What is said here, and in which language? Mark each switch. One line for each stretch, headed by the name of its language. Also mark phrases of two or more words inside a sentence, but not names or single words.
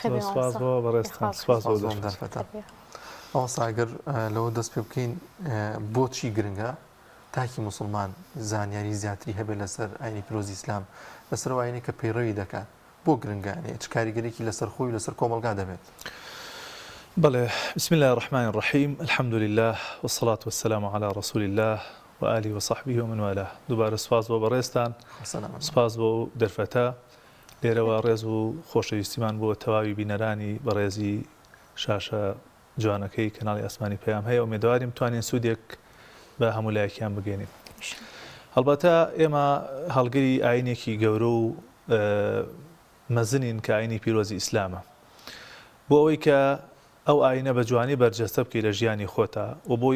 Central Kurdish: ئەوەساگەر لەوە دەست پێ بکەین بۆچی گرنگە تاکی موسڵمان زانیاری زیاتری هەبێت لەسەر ئاینی پیرۆزی ئیسلام لەسەر ئاینی کە پەیڕەوی دەکات بۆ گرنگانێ چ کاریگەرێکی لەسەر خۆی لەسەر کۆمەلگا دەبێت بله
Arabic: بسم الله الرحمن الرحيم الحمد لله والصلاة والسلام على رسول الله وآله وصحبه ومن والاه
Central Kurdish: دوباره سپاس بۆ بەڕێزتان سپاس بۆ دەرفەتە لێرەوە ڕێز و خۆشەویستیمان بۆ تەواوی بینەرانی بەڕێزی شاشە جوانەکەی کەناڵی ئاسمانی پەیام هەیە ئومێدواریم بتوانین سوودێک بە هەمولایەکیان بگەێنین هەڵبەتە ئێمە هەڵگری ئاینێکی گەورە و مەزنین کە ئاینی پیرۆزی ئیسلامە بۆ ئەوەی کە ئەو ئاینە بە جوانی بەرجەستە بکەی لە ژیانی خۆتە و بۆی